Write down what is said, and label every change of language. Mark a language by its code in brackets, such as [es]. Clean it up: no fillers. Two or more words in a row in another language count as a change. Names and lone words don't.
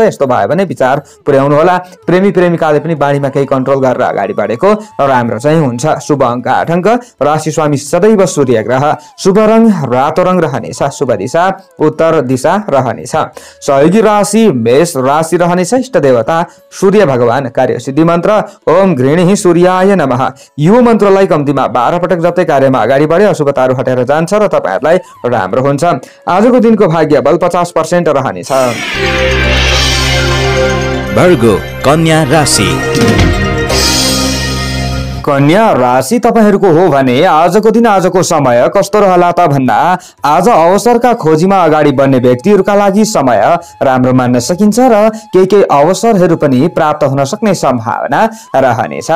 [ne] यस्तो भयो भने विचार पुर्याउनु होला। प्रेमी प्रेमिकाले पनि बाणीमा केही कन्ट्रोल गरेर अगाडि बढेको राम्रो चाहिँ हुन्छ। शुभ अङ्क 8 अङ्क, राशि स्वामी सदैव सूर्य ग्रह, शुभ रङ रातो रङ रहनेछ, शुभ दिशा उत्तर दिशा रहनेछ। सहयोगी राशि मेष राशि रहनेछ, इष्ट देवता सूर्य भगवान, कार्यसिद्धि मन्त्र [sa] ओम गृणीहि सूर्याय नमः। [ne] यो मन्त्रलाई कम्तीमा 12 पटक जप्दै कार्यमा अगाडि बढे अशुभताहरू हटेर जान्छ र तपाईहरुलाई राम्रो हुन्छ। आजको दिनको भाग्य बल 50% रहनेछ। वर्गो कन्या राशि। कन्या राशि तपाईहरूको हो भने आजको दिन आजको समय कस्तो रहला त भन्दा आज अवसरका खोजीमा अगाडि बढ्ने व्यक्तिहरूका लागि समय राम्रो मान्न सकिन्छ र केही अवसरहरू पनि प्राप्त हुन सक्ने सम्भावना रहनेछ।